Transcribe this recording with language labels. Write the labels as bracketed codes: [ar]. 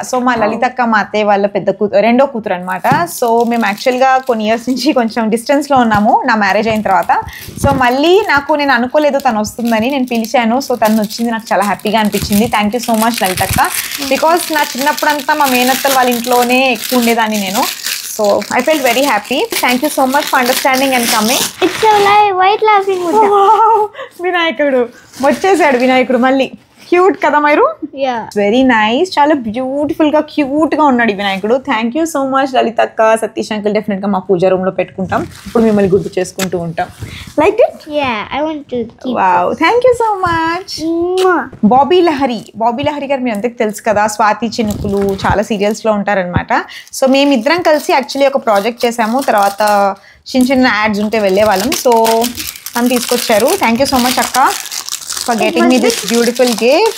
[te] So మా లలితక్క మా అత్తయ్య వాళ్ళ రెండో కూతురు అనమాట. సో మేము యాక్చువల్గా కొన్ని ఇయర్స్ నుంచి కొంచెం డిస్టెన్స్లో ఉన్నాము నా మ్యారేజ్ అయిన తర్వాత. సో మళ్ళీ నేను అనుకోలేదు తను వస్తుందని, నేను పిలిచాను. సో తను వచ్చింది, నాకు చాలా హ్యాపీగా అనిపించింది. [en] thank you so much [te] లలితక్క. Because నా చిన్నప్పుడంతా మా మేనత్తల వాళ్ళ ఇంట్లోనే ఎక్కువ ఉండేదాన్ని నేను. [en] So I felt very happy. Thank you so much for understanding and coming. It's a white laughing Buddha. [te] వినాయకుడు వచ్చేసాడు. వినాయకుడు మళ్ళీ క్యూట్ కదా మైరు? Very nice. చాలా బ్యూటిఫుల్ గా క్యూట్ గా ఉన్నాడు వినాయకుడు. [en] thank you so much [te] లలితక్క, Satish uncle. Definite గా మా పూజ రూమ్ లో పెట్టుకుంటాం. ఇప్పుడు మిమ్మల్ని గుర్తు చేసుకుంటూ ఉంటాం. Like it? [en] I want to keep. Wow, thank you so much. [te] Bobby Lahari గారు మీ అందరికి తెలుసు కదా, స్వాతి చినుకులు చాలా సీరియల్స్ లో ఉంటారనమాట. సో మేమిద్దరం కలిసి యాక్చువల్లీ ఒక ప్రాజెక్ట్ చేసాము. తర్వాత చిన్న యాడ్స్ ఉంటే వెళ్ళే వాళ్ళం. సో తను తీసుకొచ్చారు. [en] Thank you so much అక్క for getting me this beautiful gift.